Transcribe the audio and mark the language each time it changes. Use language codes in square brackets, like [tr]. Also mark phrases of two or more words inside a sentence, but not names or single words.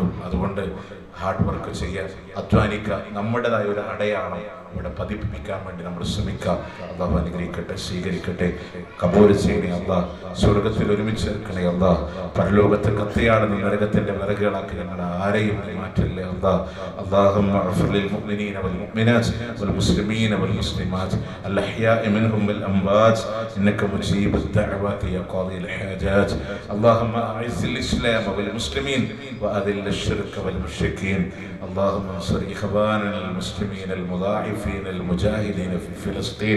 [ml] അതുകൊണ്ട് [en] hard work [ml] ചെയ്യാൻ, അധ്വാനിക്കുക, നമ്മുടേതായ ഒരു അടയാളം ഇവിടെ പതിപ്പിക്കാൻ വേണ്ടി നമ്മൾ ശ്രമിക്കാം. അള്ളാഹു അനുഗ്രഹിക്കട്ടെ, സ്വീകരിക്കട്ടെ, കബൂൽ ചെയ്യണേ അള്ളാഹ്. സ്വർഗത്തിൽ ഒരുമിച്ച് ചേർക്കണേ അള്ളാഹ്. പരലോകത്ത് കത്തിയാടുന്ന നരകത്തിന്റെ വിറകുകളാക്കി ഞങ്ങൾ ആരെയും മാറ്റല്ലേ അള്ളാഹ്. [ar] اللهم اغفر للمؤمنين والمؤمنات والمسلمين والمسلمات الأحياء منهم والأموات إنك مجيب الدعوات يا قاضي الحاجات. اللهم أعز الإسلام والمسلمين وأذل الشرك والمشركين. اللهم انصر إخواننا المسلمين المضاعفين المجاهدين في فلسطين.